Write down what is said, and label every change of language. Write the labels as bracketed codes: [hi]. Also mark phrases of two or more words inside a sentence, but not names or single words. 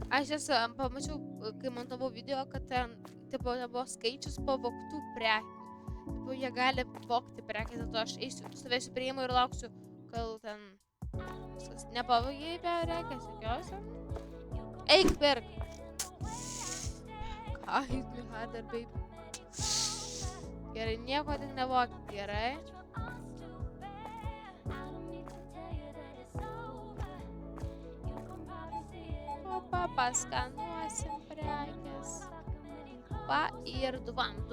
[lt] Aš pamačiau, kai montavau video, kad ten buvo skaičius pavogtų prekių. Tipo, jie gali vogti prekės, dėl to aš eisiu, stovėsiu prie įmų ir lauksiu, kol ten viskas nepavogiai prekės, jokios. Eik pirk. Ką, [en] hit me harder, baby. [lt] Gerai, nieko tik nevogti, gerai. Opa, paskanuosim prekės. Pa ir 2.